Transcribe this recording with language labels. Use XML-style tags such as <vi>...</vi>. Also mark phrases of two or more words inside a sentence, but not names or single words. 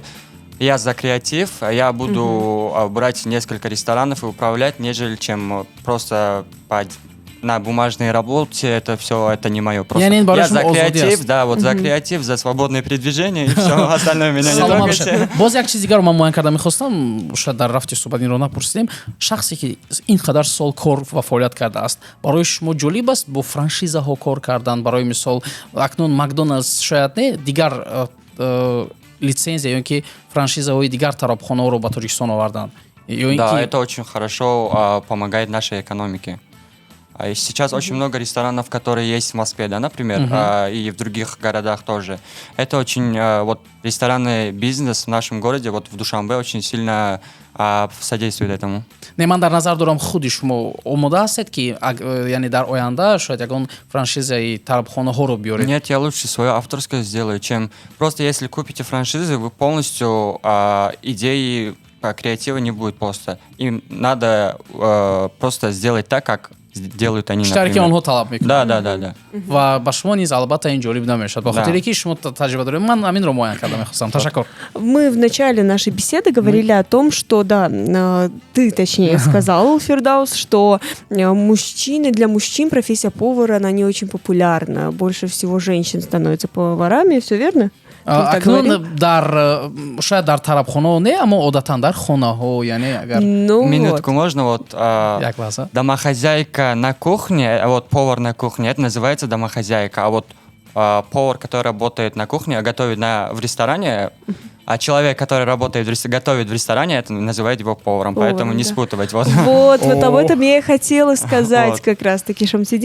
<ru>Я за креатив, я буду брать несколько ресторанов и управлять, нежели чем просто на бумажной работе, это не мое. Просто я за креатив, да, вот за креатив, за свободное передвижение, и все остальное меня не трогайте.</ru> <tg>боз як чизи дигар ман муайян карда мехостам, шояд дар рафти суҳбат инро напурсидем, шахсе ки ин қадар сол кор ва фаъолият кардааст, барои шумо ҷолиб аст бо франшизаҳо кор кардан? Барои мисол акнун Макдоналдс шояд не дигар лицензия ё ин ки франшизаҳои дигар тарабхонаҳоро ба Тоҷикистон овардан?</tg> <ru>Да, это очень хорошо помогает нашей экономике. Сейчас очень много ресторанов, которые есть в Москве, да, например, и в других городах тоже. Это очень, вот, ресторанный бизнес в нашем городе, вот в Душанбе, очень сильно содействует этому. Не,</ru> <tg>ман дар назар дорам худи шумо омода ҳастед ки яъне дар оянда шояд ягон франшизаи тарабхонаҳоро биёред?</tg> <ru>Нет, я лучше свое авторское сделаю, чем просто если купите франшизы, вы полностью идеи креатива не будет просто. Им надо просто сделать так, как делают они, например.</ru> <tg>Штарки онҳо талаб мекунанд.</tg> <ru>Да.</ru> <tg>Ва ба шумо низ албатта ин ҷолиб намешад. Ба хотире ки шумо таҷриба доред. Ман аминро муайян карда мехостам. Ташаккур.</tg> <ru>Мы в начале нашей беседы говорили о том, что, да, ты, точнее, сказал, Фирдаус, что для мужчин профессия повара, она не очень популярна. Больше всего женщин становятся поварами, все верно?</ru> <tg>Акнун шояд дар тарабхонаҳо не, аммо одатан дар хонаҳо, яъне агар...</tg> <ru>Минутку, можно вот...</ru> <tg>Як лаҳза.</tg> <ru>Домохозяйка на кухне, вот повар на кухне, это называется домохозяйка. А вот повар, который работает на кухне, готовит в ресторане, а человек, который готовит в ресторане, это называет его поваром. Поэтому не спутывать. Вот об этом я и хотела сказать как раз-таки, Шамсидин.</ru>